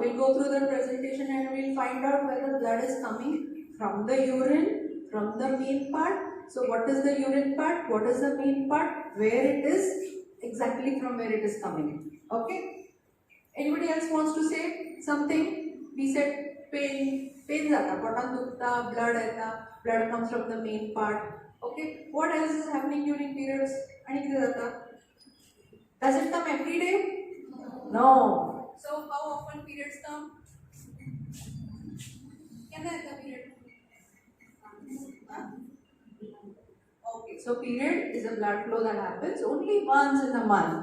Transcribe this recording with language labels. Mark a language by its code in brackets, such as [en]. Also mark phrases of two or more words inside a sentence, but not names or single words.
[en] We'll go through the presentation and we'll find out whether blood is coming from the urine, from the main part. So what is the urine part? What is the main part? Where it is? Exactly from where it is coming. Okay? Anybody else wants to say something? We said pain [kok] जाता, पोटान दुखता, [en] blood comes from the main part. Okay, what else is happening during periods? [kok] आणि किती जाता? [en] Does it come every day? No. So how often periods come? [kok] केना येता period? [en] Okay, so period is a blood flow that happens only once in a month.